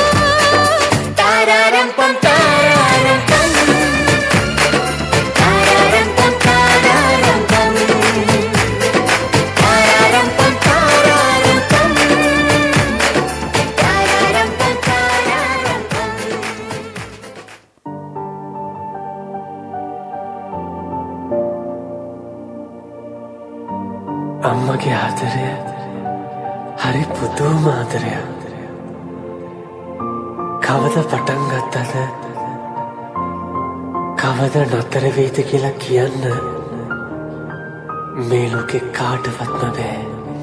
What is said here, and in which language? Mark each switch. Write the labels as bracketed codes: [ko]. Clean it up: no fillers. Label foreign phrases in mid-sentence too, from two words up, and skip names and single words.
[si] तारारम पम तारारम पम तारारम पम तारारम पम तारारम पम तारारम पम तारारम पम तारारम पम අම්මගේ ආදරය හරි පුදුම ආදරයක්. කවද පටන් ගත්තද කවද නතර වෙයිද කියලා කියන්න මේ ලෝකේ කාටවත්ම බෑ.